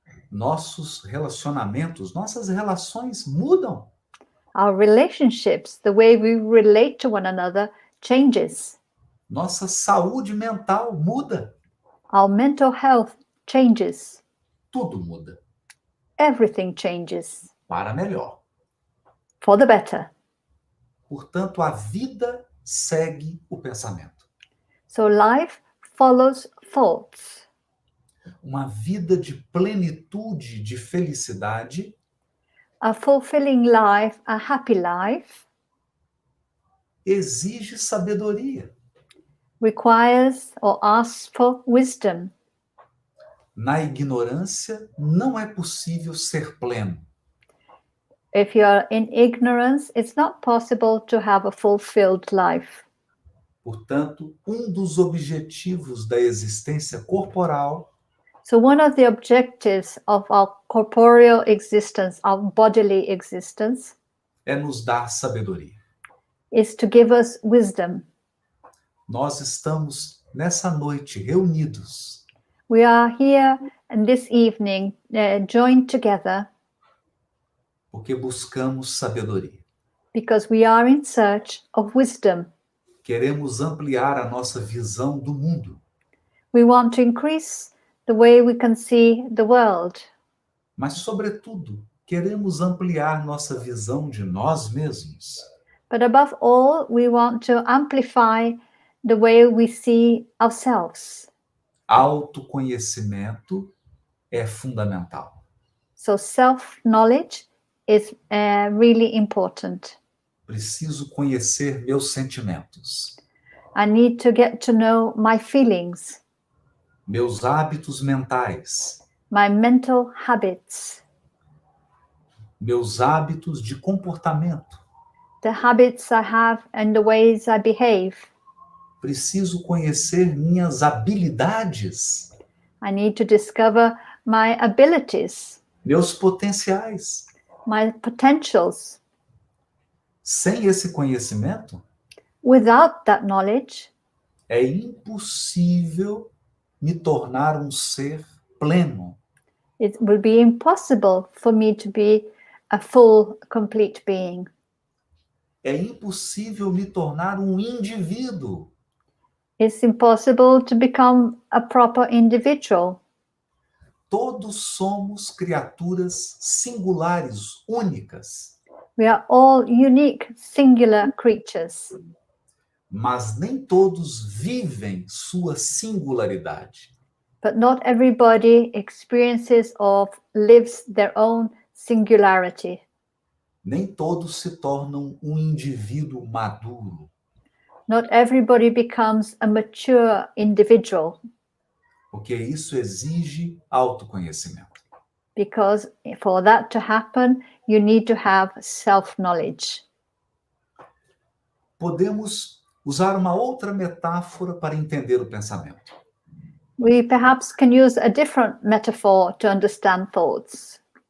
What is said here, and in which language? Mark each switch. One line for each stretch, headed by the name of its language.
Portuguese: Nossos relacionamentos, nossas relações mudam.
English: Our relationships, the way we relate to one another, changes.
Portuguese: Nossa saúde mental muda.
English: Our mental health changes.
Portuguese: Tudo muda.
English: Everything changes
Portuguese: Para melhor.
English: for the better.
Portuguese: Portanto, a vida segue o pensamento.
English: So life follows thoughts.
Portuguese: Uma vida de plenitude, de felicidade,
English: A fulfilling life, a happy life,
Portuguese: exige sabedoria.
English: requires or asks for wisdom.
Portuguese: Na ignorância, não é possível ser pleno.
English: If you're in ignorance, it's not possible to have a fulfilled life.
Portuguese: Portanto, um dos objetivos da existência corporal
English: So one of the objectives of our corporeal existence, our bodily existence,
Portuguese: é nos dar sabedoria.
English: is to give us wisdom.
Portuguese: Nós estamos nessa noite reunidos
English: We are here and this evening joined together
Portuguese: Porque buscamos sabedoria.
English: because we are in search of wisdom.
Portuguese: Queremos ampliar a nossa visão do mundo.
English: We want to increase the way we can see the world,
Portuguese: Mas, sobretudo, queremos ampliar nossa visão de nós mesmos.
English: but above all, we want to amplify the way we see ourselves.
Portuguese: Autoconhecimento é fundamental.
English: So self-knowledge is really important.
Portuguese: Preciso conhecer meus sentimentos,
English: I need to get to know my feelings,
Portuguese: meus hábitos mentais,
English: my mental habits,
Portuguese: meus hábitos de comportamento.
English: the habits I have and the ways I behave.
Portuguese: Preciso conhecer minhas habilidades,
English: I need to discover my abilities,
Portuguese: meus potenciais.
English: my potentials.
Portuguese: Sem esse conhecimento,
English: Without that knowledge,
Portuguese: é impossível me tornar um ser pleno.
English: it will be impossible for me to be a full, complete being.
Portuguese: É impossível me tornar um indivíduo.
English: It's impossible to become a proper individual.
Portuguese: Todos somos criaturas singulares, únicas,
English: We are all unique, singular creatures,
Portuguese: mas nem todos vivem sua singularidade.
English: but not everybody experiences or lives their own singularity.
Portuguese: Nem todos se tornam um indivíduo maduro.
English: Not everybody becomes a mature individual,
Portuguese: Porque isso exige autoconhecimento.
English: because for that to happen, you need to have self-knowledge.
Portuguese: Podemos usar uma outra metáfora para entender o pensamento.
English: We perhaps can use a different metaphor to understand thoughts.